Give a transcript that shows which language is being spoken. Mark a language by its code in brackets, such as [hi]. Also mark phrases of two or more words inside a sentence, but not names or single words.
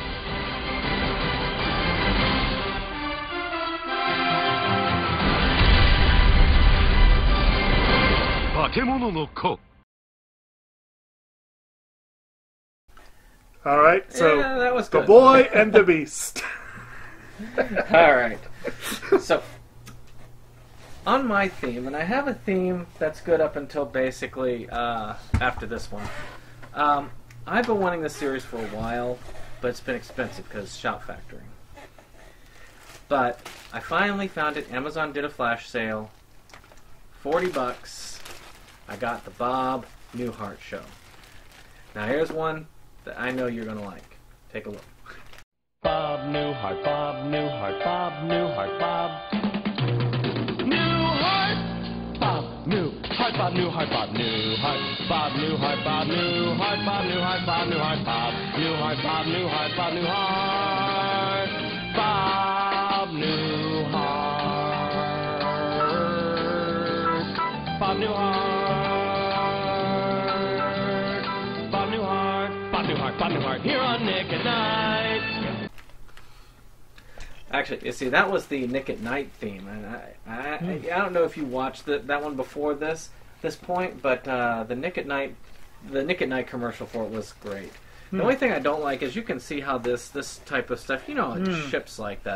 [ja] 化け物の子。 [en] All right, so Yeah, that was the good. boy and the beast. All right. So, on my theme, and I have a theme that's good up until basically after this one. I've been wanting this series for a while, but it's been expensive because shop factoring. But I finally found it. Amazon did a flash sale. $40. I got the Bob Newhart show. Now here's one that I know you're going to like. Take a look. Bob Newhart, Bob Newhart, Bob Newhart, Bob Newhart, Bob Newhart, Bob Newhart, Bob Newhart, Bob Newhart, Bob Newhart, Bob Newhart, Bob Newhart, Bob Newhart, Bob Newhart, Bob Newhart, Bob Newhart, Bob Newhart. Bob Newhart, here on Nick at Night. Actually, you see, that was the Nick at Night theme, and I don't know if you watched that one before this point, but the Nick at Night commercial for it was great. The only thing I don't like is you can see how this type of stuff, ships like that.